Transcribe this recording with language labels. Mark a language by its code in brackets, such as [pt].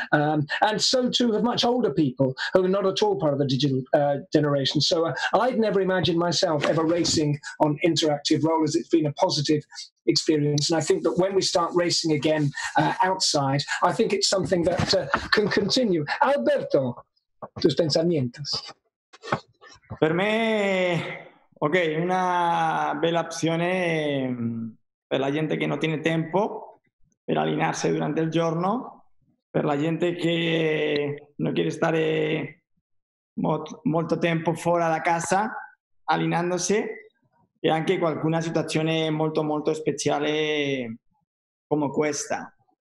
[en] And so too have much older people who are not at all part of the digital generation. So I'd never imagined myself ever racing on interactive rollers. It's been a positive experience, and I think that when we start racing again outside, I think it's something that can continue. [es] Alberto, tus pensamientos. [it] Per me, ok, una bella opzione per la gente che non [es] tiene [it] tempo per allenarsi durante il giorno, per la gente che non [es] quiere [it] stare molto tempo fuori da casa allenandosi, e anche qualcuna situazione molto molto speciale come questa.